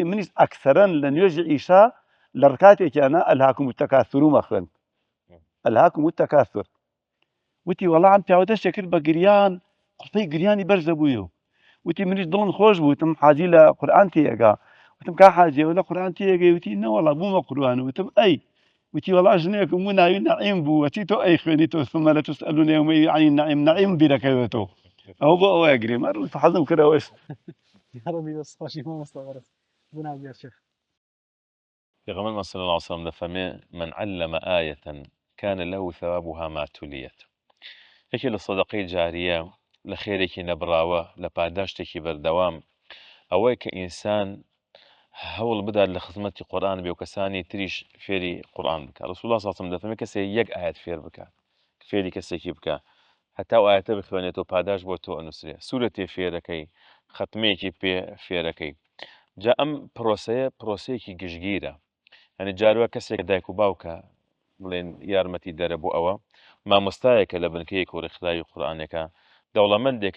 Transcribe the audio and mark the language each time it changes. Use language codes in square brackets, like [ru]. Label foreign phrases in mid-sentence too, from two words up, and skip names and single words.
[ckb] منیش ئەکسەرەن لە نوێژی عیشا لە ڕکاتێکیانە [ar] ئەلهاکم التەکاثورومە [ckb] خوێن [ar] ئەلهاکم التەکاثور [ckb] وتی وەڵا ئەم پیاوە دەستێک کرد بە گریان قوڵپەی گریانی بەرزە بوویە وتی منیش دڵم خۆش بوو وتم حاجی لە قورئان تێگا وتم کا حاجیەوە لە قورئان تێگەی وتی نەوەڵا بوومە قورئان وتم ئەی وتی وەڵا ژنێکم بوو ناوی نەعیم بوو وەتی تۆ ئەی خوێنی تۆ [ar] ثم لتسألون يومئذ عن النعيم [ckb] نعیم بیرەکەوێتەوە ئەو بۆ ئەوەیە گرێم هەر حەزم کردەوەش هەڕەبی بەس خۆشی مامۆستا بەڕێز بوو بێ شێخ پێغەمبەر [ar] صلی الله عليه وسلم [ckb] دەفەرمێ [ar] من علم آية كان له ثوابها ما تليت [ckb] یەکێ لە سەدەقەی جاریە لە خێرێکی نەبراوە لە پاداشتێکی بەردەوام ئەوەی کە ئینسان هەوڵ بدات لە خزمەتی قورئان بێ و کەسانی تریش فێری قورئان بکات [ar] ڕسوول الله صلی الله عليه وسلم [ckb] دەفەرمێ کەسێک یەک ئاەت فێر بکات فێری کەسێکی بکە هەتا ئەو ئاەتە بخوێنێتەوە پاداش بۆ تۆ ئەنووسرێ سوورەتێ فێرەکەی ختمەیەکی پێ فێرەکەی جا ئەم پرۆسەیەکی گشتگیرە هەنی جاروە کەسێک دایک و باوکە بڵێن یارمەتی دەرە بۆ ئەوە مامۆستایەکە لە بنکەیەک و ڕێکخراوی قورئانەکە دەوڵەمەندێکە